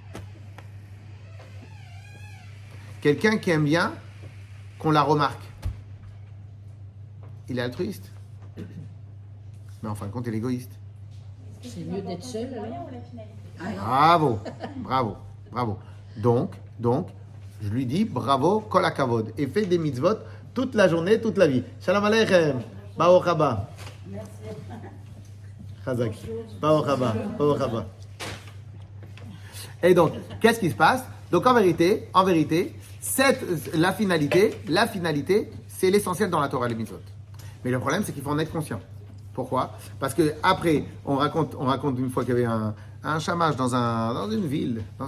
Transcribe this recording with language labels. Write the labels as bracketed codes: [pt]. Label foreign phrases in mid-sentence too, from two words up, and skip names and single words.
[fr] Quelqu'un qui aime bien qu'on la remarque. Il est altruiste. Mais en fin de compte, il est égoïste. C'est mieux d'être seul alors. Bravo. Donc, je lui dis bravo, [he] כל הכבוד. [fr] Et fais des mitzvot toute la journée, toute la vie. [he] שלום עליכם. ברוך הבא. חזק. ברוך הבא. [fr] Et donc, qu'est-ce qui se passe? Donc, en vérité, la finalité, c'est l'essentiel dans la Torah, les mitzvot. Mais le problème, c'est qu'il faut en être conscient. Pourquoi? Parce que après, on raconte une fois qu'il y avait un chamash dans une ville.